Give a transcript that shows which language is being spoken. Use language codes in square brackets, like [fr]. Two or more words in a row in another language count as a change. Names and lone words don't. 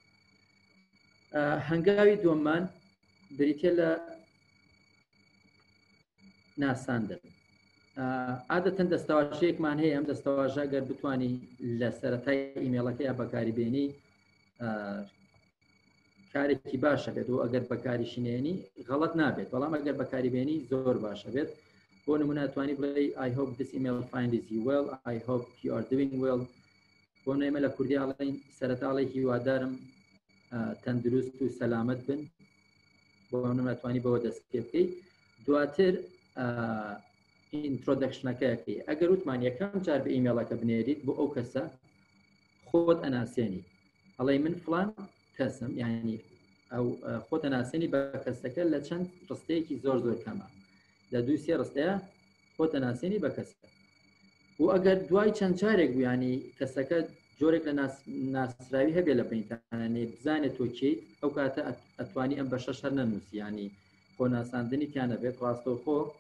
[ckb] هەنگاوی دووەممان بریتە لە ناساندن عادەتەن دەستەواژەیەکمان هەیە ئەم دەستەواژە گەر بتوانی لە سەرەتای ئیمێڵەکە یا بەکاری بێنی کارێکی باشە بێت و ئەگەر بەکاریشینێنی غەڵەت نابێت بەڵام ئەگەر بەکاری بێنی زۆر باشە بێت بۆ نمونە توانی بڵێ [en] I hope this email finds you well I hope you are doing well [ckb] بۆ نێمە لە کوردی ئاڵێن سەرەتاڵی هیوادارم تەندروست و سەلامەت بن بۆ نمونە توانی بەوە دەست پێ بکەی دواتر ئینترۆدەکشنەکەیەکەی ئەگەر وتمان یەکەم جار بە ئیمێڵەکە بنێریت بۆ ئەو کەسە خۆت ئەناسێنی ئەڵێ من فڵان کەسم یعنی ئەو خۆت ئەناسێنی بە کەسەکە لە چەند ڕستەیەکی زۆر زۆر کەمە لە دوو سێ ڕستەیە خۆت ئەناسێنی بە کەسەکە و ئەگەر دوای چەند جارێک بوو ینی کەسەکە جۆرێک لە ناسراوی هەبێ لە بینتانێ بزانێت تۆ کیت ئەو کاتە ئەتوانی ئەم بەشە شەر نەنووسی ینی خۆ ناساندنی تیانە بێت ڕاستەوخۆ